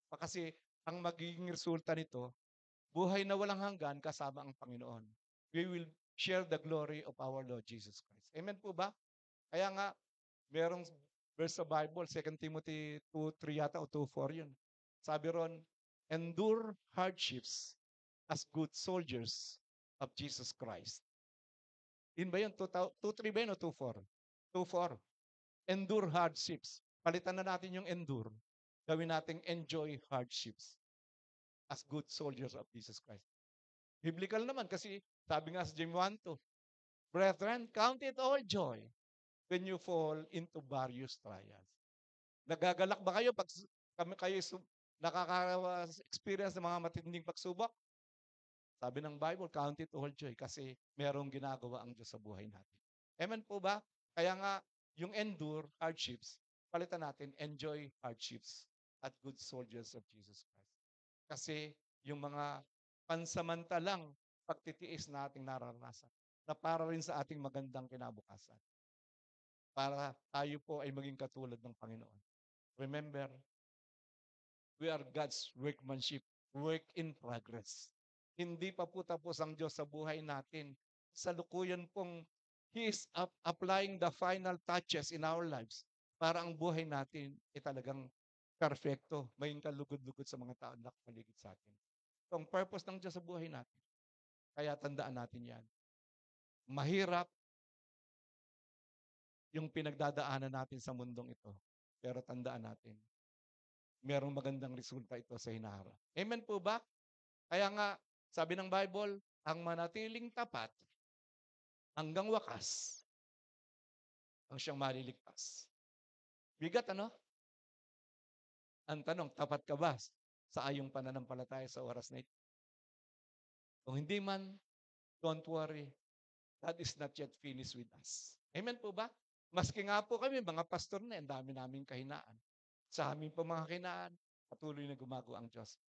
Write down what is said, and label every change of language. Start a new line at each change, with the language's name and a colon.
Filipino: Kasi ang magiging resulta nito, buhay na walang hanggan kasama ang Panginoon.
English: We will share the glory of our Lord Jesus Christ.
Filipino: Amen po ba? Kaya nga, merong verse sa Bible, 2 Timothy 2:3 yata o 2:4 yun. Sabi ron,
English: endure hardships as good soldiers of Jesus Christ.
Filipino: Yun ba yun? 2:3 ba yun o 2:4? 2:4.
English: Endure hardships.
Filipino: Palitan na natin yung endure. Gawin nating
English: enjoy hardships as good soldiers of Jesus Christ. Biblical
Filipino: naman kasi sabi nga sa
English: James 1:2, brethren, count it all joy when you fall into various trials.
Filipino: Nagagalak ba kayo pag kayo nakaka-experience ng mga matinding pagsubok? Sabi ng Bible,
English: count it all joy
Filipino: kasi merong ginagawa ang Diyos sa buhay natin. Amen po ba? Kaya nga, yung
English: endure hardships,
Filipino: palitan natin,
English: enjoy hardships
Filipino: at
English: good soldiers of Jesus Christ.
Filipino: Kasi yung mga pansamantalang pagtitiis na ating nararanasan, na para rin sa ating magandang kinabukasan. Para tayo po ay maging katulad ng Panginoon.
English: Remember, we are God's workmanship, work in progress.
Filipino: Hindi pa po tapos ang Diyos sa buhay natin. Sa lukuyan pong
English: He is applying the final touches in our lives
Filipino: para ang buhay natin ay talagang perfecto, maging kalugod-lugod sa mga tao na nakapaligid sa atin. Ito ang purpose ng Diyos sa buhay natin. Kaya tandaan natin yan. Mahirap yung pinagdadaanan natin sa mundong ito. Pero tandaan natin, merong magandang resulta ito sa hinaharap. Amen po ba? Kaya nga, sabi ng Bible, ang manatiling tapat hanggang wakas ang siyang maliligtas. Bigat, ano? Ang tanong, tapat ka ba sa ayong pananampalataya sa oras na ito? Kung hindi man,
English: don't worry. God is not yet finished with us.
Filipino: Amen po ba? Maski nga po kami, mga pastor na, ang dami naming kahinaan. Sa amin po mga kahinaan, patuloy na gumagawa ang Diyos.